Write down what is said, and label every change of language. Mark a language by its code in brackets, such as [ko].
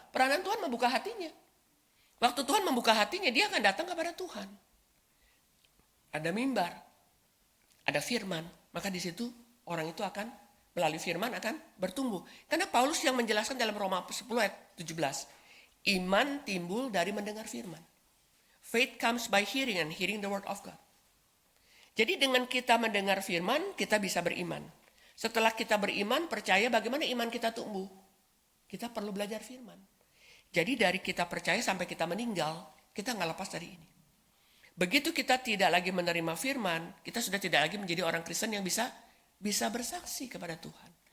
[id] Peranan Tuhan membuka hatinya. Waktu Tuhan membuka hatinya, dia akan datang kepada Tuhan. Ada mimbar, ada firman. Maka di situ orang itu akan melalui firman akan bertumbuh. Karena Paulus yang menjelaskan dalam Roma 10 ayat 17. Iman timbul dari mendengar firman. [en] Faith comes by hearing and hearing the word of God. [id] Jadi dengan kita mendengar firman, kita bisa beriman. Setelah kita beriman, percaya bagaimana iman kita tumbuh. Kita perlu belajar firman. Jadi dari kita percaya sampai kita meninggal, kita nggak lepas dari ini. Begitu kita tidak lagi menerima firman, kita sudah tidak lagi menjadi orang Kristen yang bisa bersaksi kepada Tuhan.